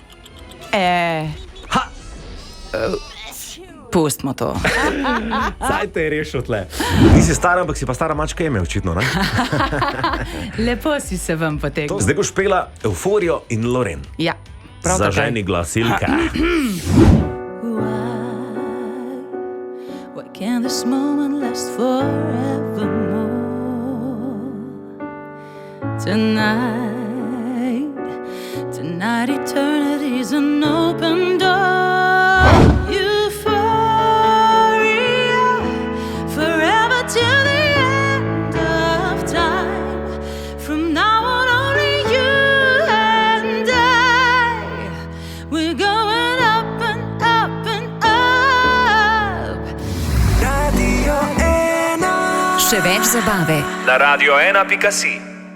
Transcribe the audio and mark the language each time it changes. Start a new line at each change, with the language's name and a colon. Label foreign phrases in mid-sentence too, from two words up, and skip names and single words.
Slovenian: Ha! Pustimo to. Zdaj te je rešil tle. Nisi stara, ampak si pa stara mačka ime, očitno, ne? Lepo si se vam potegnil. Zdaj boš pela Euforijo in Loren. Ja, prav tako. Zaženi glasilka.
English: Why can't this moment last forevermore? Tonight eternity's an open door. Euphoria, forever till the end of time. From now on only you and I. We're going up and up and up.
Slovenian: Še več zabave na radio1.si.